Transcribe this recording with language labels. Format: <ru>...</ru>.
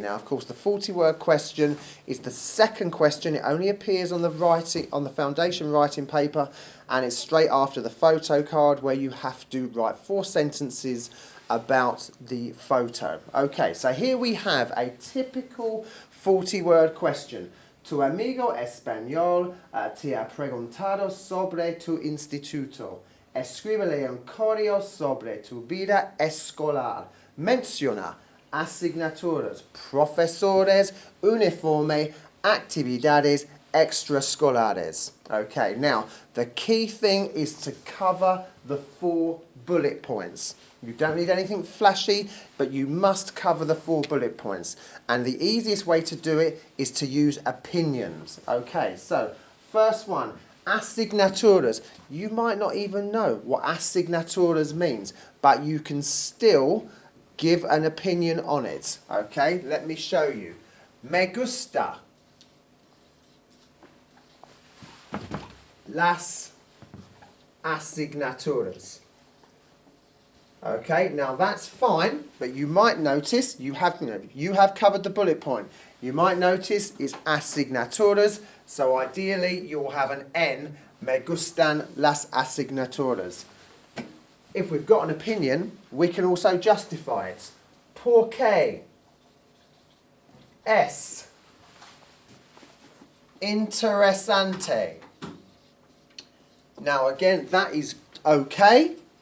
<en>Now, of course, the 40-word question is the second question. It only appears on the foundation writing paper, and it's straight after the photo card where you have to write 4 sentences about the photo. Okay, so here we have a typical 40-word question.</en> <es>Tu amigo español te ha preguntado sobre tu instituto. Escríbele un correo sobre tu vida escolar. Menciona asignaturas, profesores, uniforme, actividades extraescolares.</es> <en>Okay, now the key thing is to cover the 4 bullet points. You don't need anything flashy, but you must cover the 4 bullet points. And the easiest way to do it is to use opinions. Okay, so first one, asignaturas. You might not even know what asignaturas means, but you can still give an opinion on it. Okay, let me show you.</en> <es>Me gusta las asignaturas.</es> <en>Okay, now that's fine, but you might notice you have covered the bullet point. You might notice it's asignaturas, so ideally you'll have an N.</en> <es>Me gustan las asignaturas.</es> <en>If we've got an opinion, we can also justify it.</en> <es>¿Por qué es interesante?</es> <en>Now again, that is okay.</en>